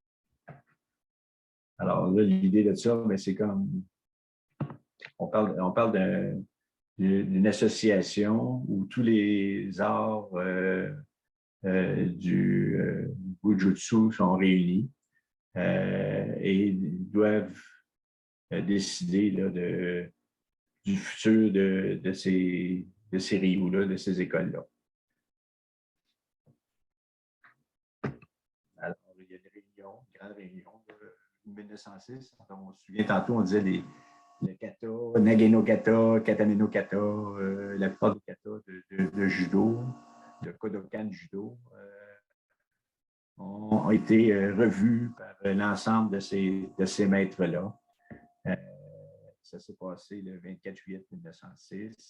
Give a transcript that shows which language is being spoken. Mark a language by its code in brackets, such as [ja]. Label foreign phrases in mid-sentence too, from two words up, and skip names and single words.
[fr] Alors là, l'idée de ça, c'est comme, on parle d'une association où tous les arts du Bujutsu sont réunis et doivent décider là, du futur de ces ryus-là, de ces écoles-là. Alors, il y a des réunions, une grande réunion. 1906. On se souvient tantôt, on disait le kata, Nageno kata, Katame no kata, la plupart des katas de judo, de Kodokan judo, ont été revus par l'ensemble de ces maîtres-là. Ça s'est passé le 24 juillet 1906.